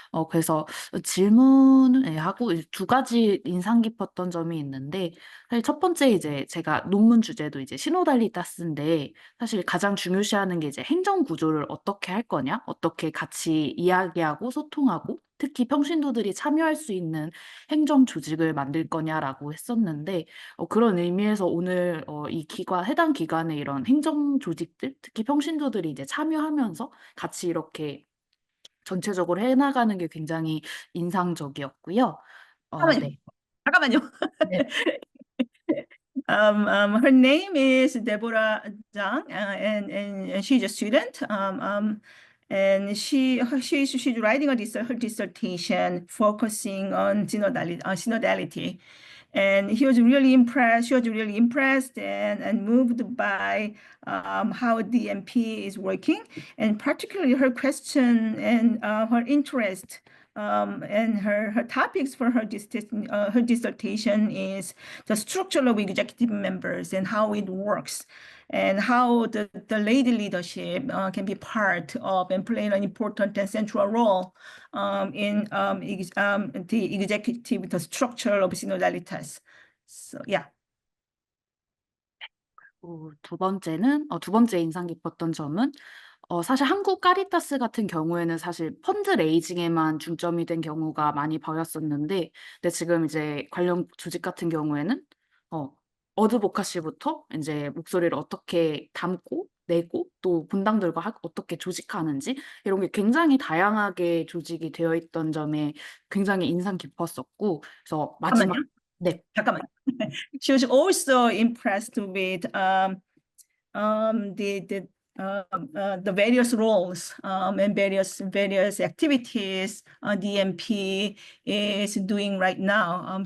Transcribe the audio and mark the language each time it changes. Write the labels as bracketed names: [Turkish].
[Korean] 그래서 질문을 하고 두 가지 인상 깊었던 점이 있는데, 사실 첫 번째 이제 제가 논문 주제도 이제 시노달리타스인데, 사실 가장 중요시하는 게 이제 행정 구조를 어떻게 할 거냐, 어떻게 같이 이야기하고 소통하고, 특히 평신도들이 참여할 수 있는 행정 조직을 만들 거냐라고 했었는데 그런 의미에서 오늘 이 해당 기관의 이런 행정 조직들, 특히 평신도들이 이제 참여하면서 같이 이렇게 전체적으로 해나가는 게 굉장히 인상적이었고요. 네. 잠깐만요. 네. [English] Her name is Deborah Zhang, and she's a student. And she's writing her dissertation focusing on synodality. And she was really impressed and moved by how DMP is working, and particularly her question and her interest and her topics for her dissertation is the structure of executive members and how it works, and how the lady leadership can be part of and play an important and central role in the executive, the structure of synodalitas. So, yeah. [Korean] 두 번째 인상 깊었던 점은 사실 한국 카리타스 같은 경우에는 사실 펀드 레이징에만 중점이 된 경우가 많이 보였었는데, 근데 지금 이제 관련 조직 같은 경우에는 어드보카시부터 이제 목소리를 어떻게 담고 내고 또 분당들과 어떻게 조직하는지 이런 게 굉장히 다양하게 조직이 되어 있던 점에 굉장히 인상 깊었었고, 그래서 마지막 잠깐만요. 네. 잠깐만. [English] She was also impressed with the various roles and various activities DMP is doing right now.